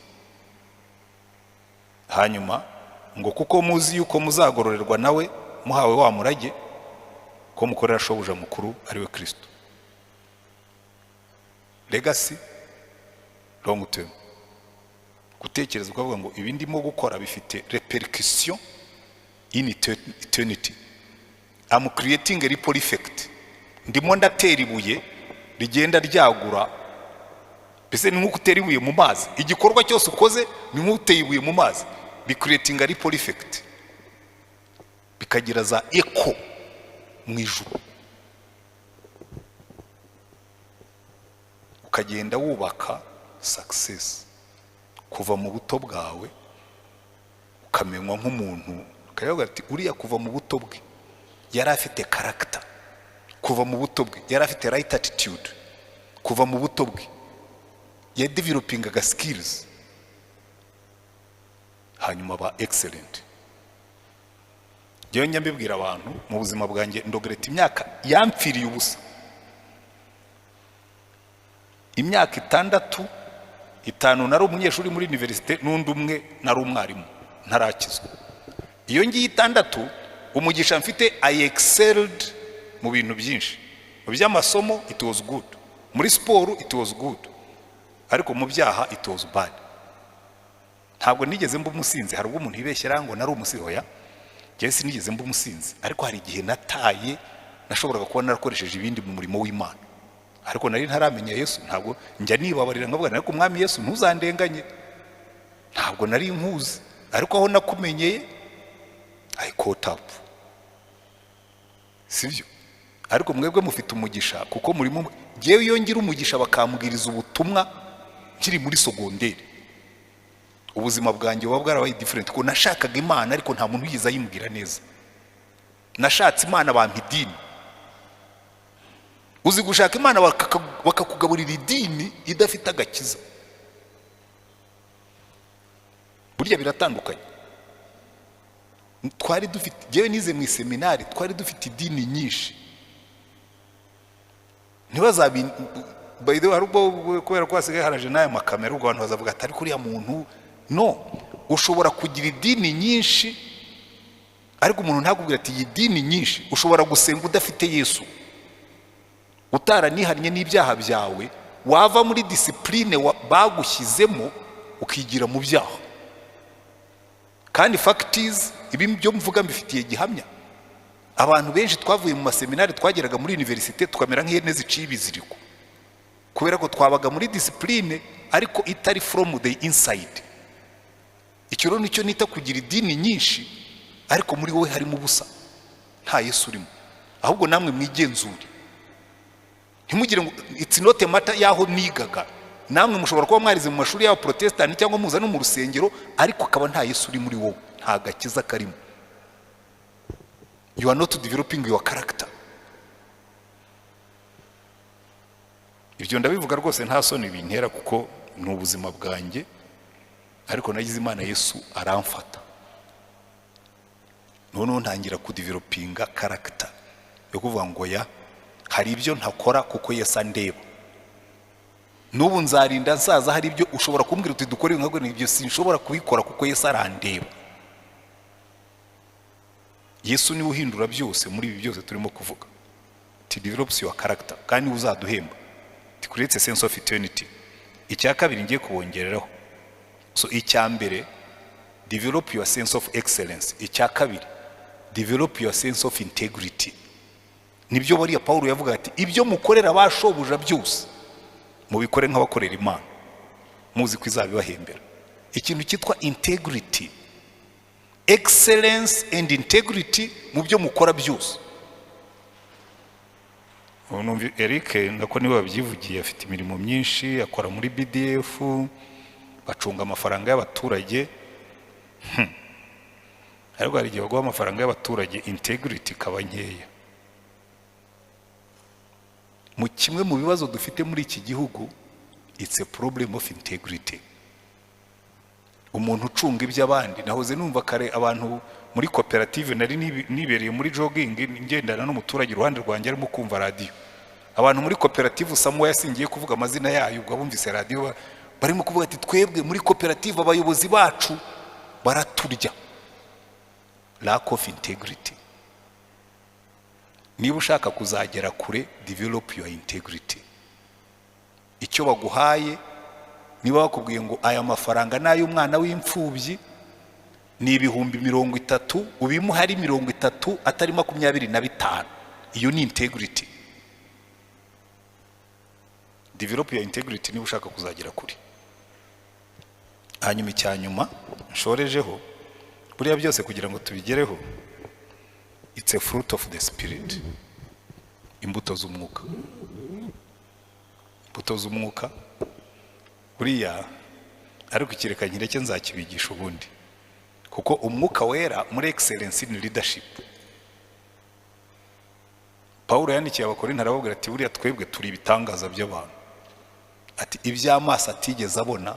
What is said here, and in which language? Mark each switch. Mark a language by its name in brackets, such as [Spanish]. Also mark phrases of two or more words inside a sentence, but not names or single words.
[Kinyarwanda] Hanyuma ngo kuko muzi yuko muzagororerwa nawe muhawe wa murage ko mukorera shobuja mukuru ariwe Kristo. [English] Legacy, long term. [Kinyarwanda] Gutekereza ukavuga ngo ibi ndimo gukora bifite [English] repercussion in eternity. I'm creating a ripple effect. [Kinyarwanda] Ndimo ndatera ibuye rigenda ryagura. Bese ni nko gutera ibuye mu mazi. Igikorwa cyose ukoze ni nko gutera ibuye mu mazi. [English] Be creating a ripple effect. [Kinyarwanda] Bikagira za echo mu ijuru. Ukagenda wubaka success kuva mu buto bwawe, ukamenywa nk'umuntu. Kayavuga ati uriya kuva mu buto bwe yari afite character, kuva mu buto bwe yari afite [English] right attitude, [Kinyarwanda] kuva mu buto bwe ya developing aga skills, hanyuma ba excellent. Jewe nyambibwira abantu mu buzima bwanjye ndogreta imyaka yampfiriye ubusa. Imyaka 5 nari umunyeshuri muri universite, n'undi umwe nari umwarimu ntarakizwa. Iyo ngiye 6 umugisha mfite [English] I excelled [Kinyarwanda] mu bintu byinshi. Mu by'amasomo [English] it was good, [Kinyarwanda] muri sport [English] it was good, [Kinyarwanda] ariko mu byaha [English] it was bad. [Kinyarwanda] Ntabwo nigeze mba umusinzi. Hari ubwo umuntu yibeshyera ngo nari umusinzi. Oya, njye sinigeze mba umusinzi, ariko hari igihe nataye nashoboraga kuba narakoresheje ibindi mu murimo w'Imana, ariko nari ntaramenya Yesu. Ntabwo njya nibabarira ngavuga ariko Mwami Yesu ntuzandenganye, ntabwo nari nkuzi, ariko aho nakumenyeye [English] I caught up. [Kinyarwanda] Sivyo? Ariko mwebwe mufite umugisha kuko murimo. Jewe iyo ngira umugisha bakambwiriza ubutumwa nkiri muri sogonderi, ubuzima bwanjye buba bwarabaye different. Ko nashakaga Imana ariko nta muntu yiza yimbwira neza. Nashatse Imana bampa idini. Uzi gushaka Imana bakakugaburira idini idafite agakiza, burya biratandukanye. Twari dufite, jewe nize mu seminari, twari dufite idini nyinshi. Ntibazabi [English] by the way [Kinyarwanda] harubwo kubera ko hasigaye haraje nayo makamera, ubwo abantu bazavuga atari kuri ya muntu. No, ushobora kugira idini nyinshi ariko umuntu ntakubwira ati iyi dini nyinshi. Ushobora gusenga udafite Yesu, utaranihanye n'ibyaha byawe, wava muri discipline bagushyizemo ukigira mu byaha. Kandi facts ibi byo mvuga mbifitiye gihamya. Abantu benshi twavuye mu maseminari twageraga muri universite tukamera nk'ihene ziciye ibiziriko, kubera ko twabaga muri discipline ariko itari [English] from the inside. [Kinyarwanda] Icyo rero nicyo nita kugira idini nyinshi ariko muri wowe harimo ubusa, nta Yesu urimo. Ahubwo namwe mwigenzure, ntimugire ngo [English] it's not a matter [Kinyarwanda] yaho nigaga. Namwe mushobora kuba mwarize mu mashuri y'aba Protestant cyangwa muza no mu rusengero, ariko akaba nta Yesu uri muri wowe, nta gakiza karimo. [English] You are not developing your character. [Kinyarwanda] Ibyo ndabivuga rwose nta soni bintera kuko ni ubuzima bwanjye, ariko nagize Imana Yesu aramfata. Noneho ntangira kudevelopinga character yo kuvuga ngo ya hari ibyo ntakora kuko Yesu andeba. n'ubu nzarinda nsaza hari ibyo ushobora kumbwira uti dukore nka gwe, ibyo sinshobora kubikora kuko Yesu arandeba. Yesu niwe uhindura byose muri ibi byose turimo kuvuga. [English] It develops your character, [Kinyarwanda] kandi uzaduhemba. [English] It creates a sense of eternity. [Kinyarwanda] Icya kabiri ngiye kubongereraho. So icya mbere, [English] develop your sense of excellence. [Kinyarwanda] Icya kabiri, [English] develop your sense of integrity. [Kinyarwanda] Nibyo bariya Paulo yavuga ati ibyo mukorera bashobuja byose mubikore nk'abakorera Imana, muzi ko izabibahembera. Ikintu cyitwa [English] integrity, excellence and integrity [Kinyarwanda] mu byo mukora byose. Eric ndako niwe wabyivugiye, afite imirimo myinshi, akora muri BDF, bacunga amafaranga y'abaturage. Ariko hari igihe baguha amafaranga y'abaturage integrity kaba nkeya. Mu kimwe mu bibazo dufite muri iki gihugu, [English] it's a problem of integrity. [Kinyarwanda] Umuntu ucunga iby'abandi. Nahoze numva kare abantu muri koperative, nari nibereye muri jogging ngendana n'umuturage iruhande rwanjye arimo kumva radio. Abantu muri koperative Samuel yasingiye kuvuga amazina yayo, ubwo bumvise radio barimo kuvuga ati twebwe muri koperative abayobozi bacu baraturya. [English] Lack of integrity. [Kinyarwanda] Niba ushaka kuzagera kure, [English] develop your integrity. [Kinyarwanda] Icyo baguhaye, niba bakubwiye ngo aya mafaranga nayo umwana w'imfubyi ni 30,000, ubimuha ari 30 atari 25, iyo ni integrity. [English] Develop your integrity [Kinyarwanda] niba ushaka kuzagera kure. Hanyuma icyanyuma nshorejeho, buriya byose kugira ngo tubigereho, [English] it's a fruit of the spirit. [Kinyarwanda] Imbuto z'umwuka. Imbuto z'umwuka buriya ariko ikireka nyireke nzakibigisha ubundi, kuko umwuka wera muri [English] excellence in leadership. [Kinyarwanda] Paulo yandikiye Abakorinto arababwira ati buriya twebwe turi ibitangaza by'abantu, ati iby'amaso atigeze abona.